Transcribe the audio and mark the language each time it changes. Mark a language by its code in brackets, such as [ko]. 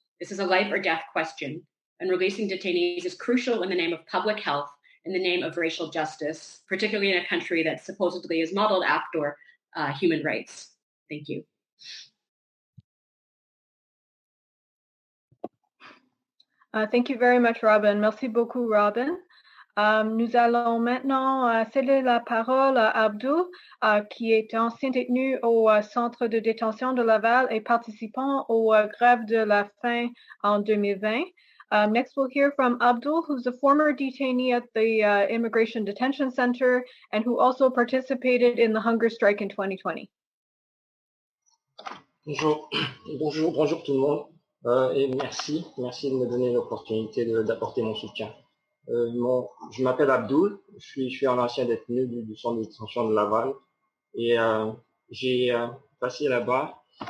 [en] This is a life or death question, and releasing detainees is crucial in the name of public health, in the name of racial justice, particularly in a country that supposedly is modeled after human rights. Thank you. Thank you very much, Robyn. [fr] Merci beaucoup, Robyn. Nous allons maintenant céder la parole à Abdoul, qui est ancien détenu au centre de détention de Laval et participant aux grèves de la faim en 2020. [en] Next, we'll hear from Abdoul, who's a former detainee at the Immigration Detention Center and who also participated in the hunger strike in 2020. [fr] Bonjour tout le monde, et merci de me donner l'opportunité d'apporter mon soutien. Je m'appelle Abdoul, je suis un ancien détenu du centre de détention de Laval et j'ai passé là-bas.